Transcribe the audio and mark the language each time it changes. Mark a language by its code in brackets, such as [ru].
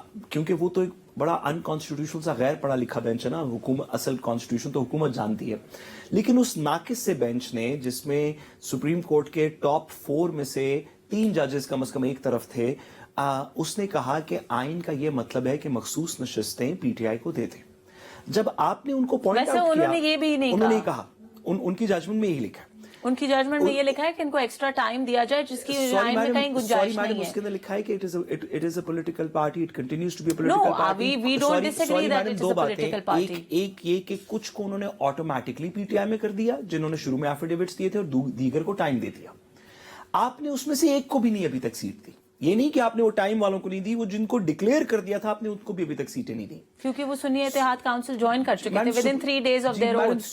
[ur] کیونکہ وہ تو ایک بڑا ان کانسٹیٹیوشنل سا غیر پڑھا لکھا بینچ ہے نا, حکومت اصل کانسٹیٹیوشن تو حکومت جانتی ہے, لیکن اس ناقص سے بینچ نے جس میں سپریم کورٹ کے ٹاپ 4 میں سے 3 ججز کم از کم ایک طرف تھے, اس نے کہا کہ آئین کا یہ مطلب ہے کہ مخصوص نشستیں پی ٹی آئی کو دے دیں. جب آپ نے ان کو پوائنٹ آؤٹ کیا, انہوں نے کہا, ان کی ججمنٹ میں یہی لکھا ہے, ان کی ججمنٹ میں یہ لکھا ہے کہ ان کو ایکسٹرا ٹائم دیا جائے جس کی آئین میں کہیں گنجائش نہیں ہے. اس کے اندر لکھا ہے کہ [en] it is a political party, [ur] it continues to be a political party. [en] No, we don't disagree that it is a political party. [ur] ایک یہ کہ کچھ کو انہوں نے آٹومیٹکلی پی ٹی آئی میں کر دیا جنہوں نے شروع میں ایفیڈیوٹس دیے تھے, اور دیگر کو ٹائم دے دیا. آپ نے اس میں سے ایک کو بھی نہیں ابھی تک سیٹ دی. یہ نہیں کہ آپ نے وہ ٹائم والوں کو نہیں دی, وہ جن کو ڈکلیئر کر دیا تھا آپ نے ان کو بھی ابھی تک سیٹیں نہیں دی, کیونکہ وہ سنی اتحاد کاؤنسل جوائن کر چکے تھے [en] Within 3 days of their own.